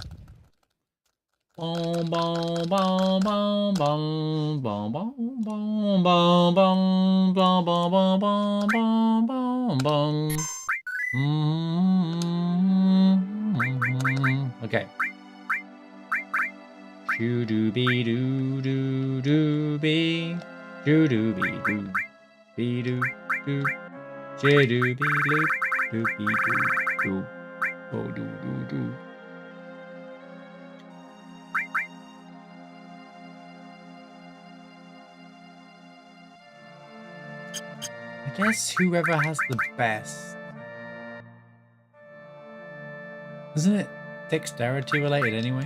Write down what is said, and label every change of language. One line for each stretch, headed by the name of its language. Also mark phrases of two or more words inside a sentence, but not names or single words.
English: Bom bom bom bom bom bom bom bom bom bom bom bom bom bom bom bom. Okay. Shoo doo be doo doo doo be doo doo be doo be doo doo she doo be doo doo be doo doo oh doo doo doo. I guess whoever has the best. Isn't it dexterity related anyway?